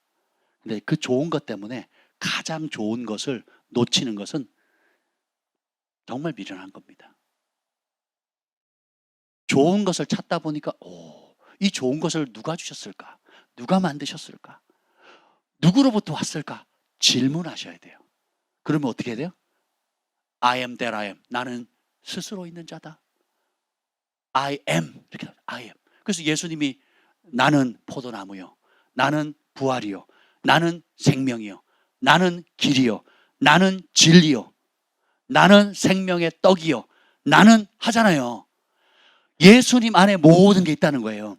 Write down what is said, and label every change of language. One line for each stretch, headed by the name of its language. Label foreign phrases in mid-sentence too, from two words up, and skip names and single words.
Korean: 근데 그 좋은 것 때문에 가장 좋은 것을 놓치는 것은 정말 미련한 겁니다. 좋은 것을 찾다 보니까 이 좋은 것을 누가 주셨을까? 누가 만드셨을까? 누구로부터 왔을까? 질문하셔야 돼요. 그러면 어떻게 해야 돼요?
English: I am that I am.
Korean: 나는 스스로 있는 자다.
English: I am.
Korean: 이렇게 나와요.
English: I am.
Korean: 그래서 예수님이 나는 포도나무요, 나는 부활이요, 나는 생명이요, 나는 길이요, 나는 진리요, 나는 생명의 떡이요, 나는 하잖아요. 예수님 안에 모든 게 있다는 거예요.